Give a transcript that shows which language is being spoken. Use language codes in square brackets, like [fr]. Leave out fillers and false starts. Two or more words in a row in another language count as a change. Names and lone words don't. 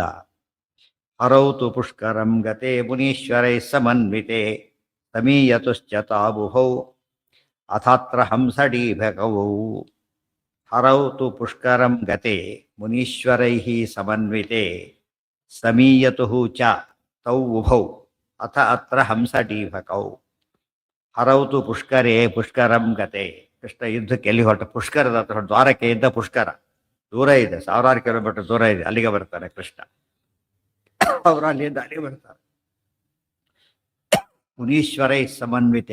[sa] ಹರೌತು ಪುಷ್ಕರಂ ಗತೆ ಮುನೀಶ್ವರೈ ಸಮನ್ವಿತೆ ಸಮೀಯತುಶ್ಚ ತಾಬುಹೌ ಅಥಾತ್ರ ಹಂಸಡೀಭಕೌ. ಹರೌತು ಪುಷ್ಕರಂ ಗತೆ ಮುನೀಶ್ವರೈ ಸಮನ್ವಿತೆ ಸಮೀಯತುಃ ಚ ತೌ ಉಭೌ ಅಥ ಅತ್ರ ಹಂಸಡೀಭಕೌ. ಹರೌತು ಪುಷ್ಕರೇ ಪುಷ್ಕರಂ ಗತೆ. [kn] ಕೃಷ್ಣ ಯುದ್ಧಕ್ಕೆ ಎಲ್ಲಿ ಹೊರಟ? ಪುಷ್ಕರದ ಹತ್ರ. ದ್ವಾರಕ್ಕೆ ಇದ್ದ ಪುಷ್ಕರ ದೂರ ಇದೆ, 1000 ಕಿಲೋಮೀಟರ್ ದೂರ ಇದೆ. ಅಲ್ಲಿಗೆ ಬರ್ತಾನೆ ಕೃಷ್ಣ. ಅವರು ಅಲ್ಲಿಂದ ಅಲ್ಲಿಗೆ ಬರ್ತಾರೆ. [sa] ಮುನೀಶ್ವರೈ ಸಮನ್ವಿತೆ.